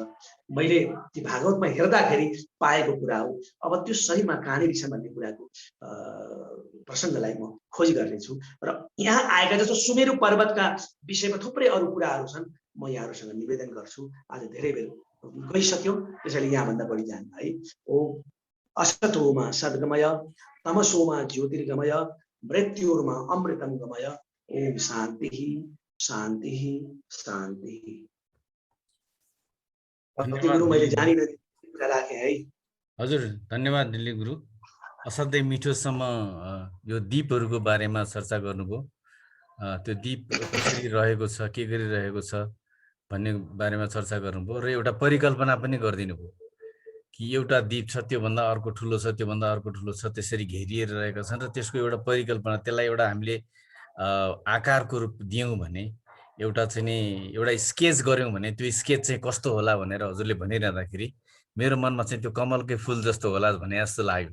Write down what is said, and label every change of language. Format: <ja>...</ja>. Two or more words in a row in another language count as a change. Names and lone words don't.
<ne>मैले ती भागवतमा हेर्दाखेरि पाएको कुरा हो। अब त्यो शरीरमा कहाँनिर छ भन्ने कुराको प्रसङ्गलाई म खोज गर्नेछु। र यहाँ आएका जस्तो सुमेरु पर्वतका विषयमा थुप्रै अरू कुराहरू छन्, म यहाँहरूसँग निवेदन गर्छु। आज धेरै बेर गइसक्यो, त्यसैले यहाँभन्दा बढी जान्न है।</ne> <sa>ओ असतोमा सद्गमय, तमसोमा ज्योतिर्गमय, मृत्युर्मा अमृतम गमय। ओम शान्ति शान्ति शान्ति।</sa> <ne>गुरु मैले जानिन कुरा राखेँ है। हजुर धन्यवाद दिल्ली गुरु। असाध्यै मिठोसम्म यो द्वीपहरूको बारेमा चर्चा गर्नुभयो। त्यो द्वीप कसरी रहेको छ, के गरिरहेको छ भन्ने बारेमा चर्चा गर्नुभयो र एउटा परिकल्पना पनि गरिदिनु भयो कि एउटा द्वीप छ, त्योभन्दा अर्को ठुलो छ, त्योभन्दा अर्को ठुलो छ, त्यसरी घेरिएर रहेका छन् र त्यसको एउटा परिकल्पना, त्यसलाई एउटा हामीले आकारको रूप दियौँ भने, एउटा चाहिँ नि एउटा स्केच गऱ्यौँ भने त्यो स्केच चाहिँ कस्तो होला भनेर हजुरले भनिरहँदाखेरि मेरो मनमा चाहिँ त्यो कमलकै फुल जस्तो होला भने जस्तो लाग्यो।</ne>